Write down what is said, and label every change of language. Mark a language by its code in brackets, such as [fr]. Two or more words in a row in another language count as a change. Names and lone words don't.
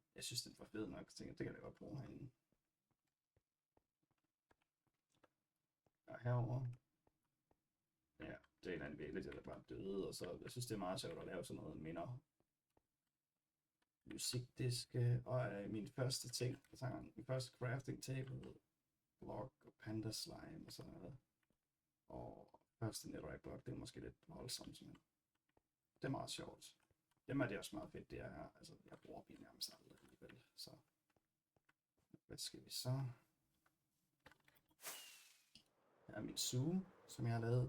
[da] Jeg synes, den var fed nok, så tænkte jeg, det kan jeg godt bruge herinde. Og herover. Ja, det er en anden villager, der bare døde, og så jeg synes, det er meget sjovt at lave sådan noget minder. Musikdiske, og min første ting, min første [en] crafting table, [da] block og [en] panda slime [da] og sådan noget. Og første [en] netherite block, [da] det er måske lidt voldsomt, men det er meget sjovt. Dem er det også meget fedt, det er her. Altså, jeg bruger dem nærmest aldrig alligevel, så hvad skal vi så? Her er min suge, som jeg har lavet.